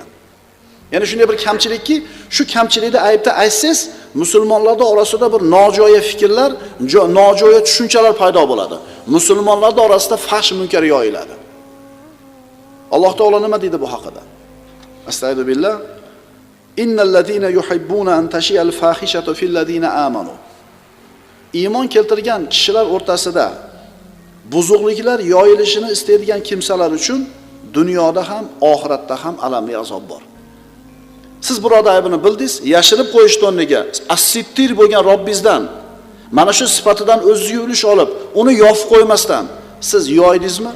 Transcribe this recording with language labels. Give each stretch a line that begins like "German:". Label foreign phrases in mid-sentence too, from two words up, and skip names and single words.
Uzbek: Ya'ni shunday bir kamchilikki, shu kamchilikni aybda aytsangiz, musulmonlar orasida bir nojo'ya fikrlar, nojo'ya tushunchalar paydo bo'ladi. Musulmonlar orasida fahsh munkar yoyiladi. Alloh taolo nima deydi bu haqida? Astagfirullah.
Arabic: إن الذين يحبون أن تشيع الفاحشة في الذين آمنوا.
Uzbek: Iymon keltirgan kishilar o'rtasida buzuqliklar yoyilishini istaydigan kimsalar uchun dunyoda ham, oxiratda ham alamli azob bor. Siz birodar aybini bildingiz, yashirib qo'yishdi o'rniga as-sittir bo'lgan Robbingizdan mana shu sifatidan o'zingizga ulush olib, uni yopib qo'ymasdan siz yoydingizmi?